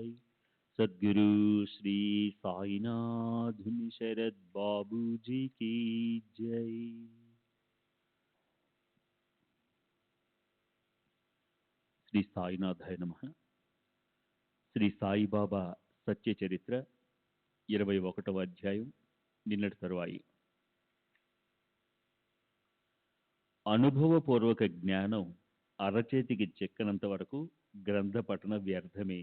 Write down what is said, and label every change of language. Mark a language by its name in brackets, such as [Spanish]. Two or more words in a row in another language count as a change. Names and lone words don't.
[Hindi] सद्गुरु श्री साईनाथ शरद बाबू जी की जय। [Telugu] శ్రీ సాయినాథాయ నమః. శ్రీ సాయిబాబా సత్య చరిత్ర 21వ అధ్యాయం నిన్నటి తరువాయి. అనుభవపూర్వక జ్ఞానం అరచేతికి చెక్కనంత వరకు గ్రంథ పఠన వ్యర్థమే.